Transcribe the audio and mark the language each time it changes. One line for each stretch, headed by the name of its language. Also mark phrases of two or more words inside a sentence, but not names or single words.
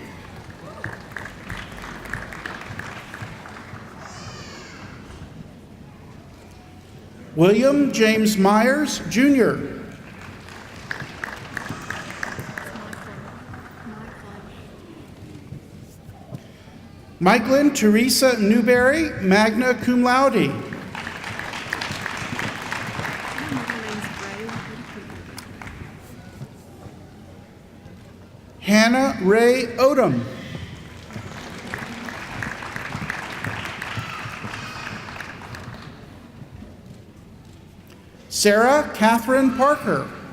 English: William James Myers, Jr. Mikeland Teresa Newberry, magna cum laude. Hannah Ray Odom. Sarah Catherine Parker.